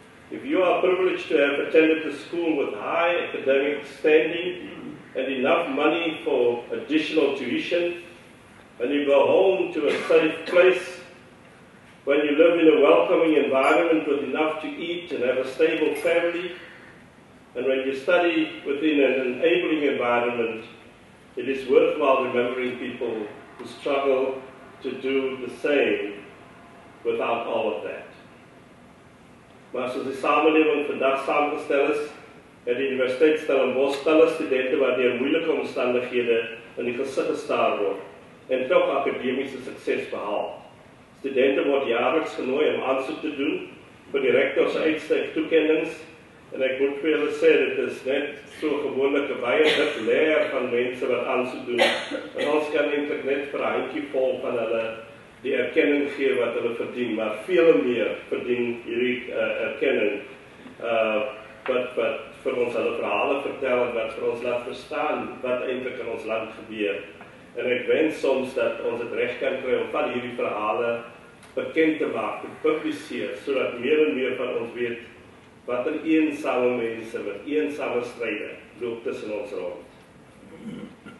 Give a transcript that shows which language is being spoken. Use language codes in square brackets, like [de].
[en] If you are privileged to have attended a school with high academic standing and enough money for additional tuition, when you go home to a safe place, when you live in a welcoming environment with enough to eat and have a stable family, and when you study within an enabling environment, it is worthwhile remembering people who struggle to do the same without all of that. [af] Maar soos die samelewing vandag saamgestel is, het die Universiteit Stellenbosch talle studente wat deur moeilike omstandighede in die gesig gestaar word en toch akademiese sukses behaal. Studente word jaarliks genooi om aansoek te doen vir die Rector se Uitstygtoekennings. En ek moet vir julle sê, dit is net so gewoonlik 'n baie dik leer van mense wat aansoek doen. En ons kan eintlik net vir 'n handjievol van hulle die erkenning gee wat hulle verdien, maar veel meer verdien hierdie erkenning wat vir ons hulle verhale vertel en wat vir ons laat verstaan wat eintlik in ons land gebeur. En ek wens soms dat ons dit reg kan kry om van hierdie verhale bekend te maak, te publiseer, sodat meer en meer van ons weet wat eensame mense met eensame stryde loop tussen ons rond.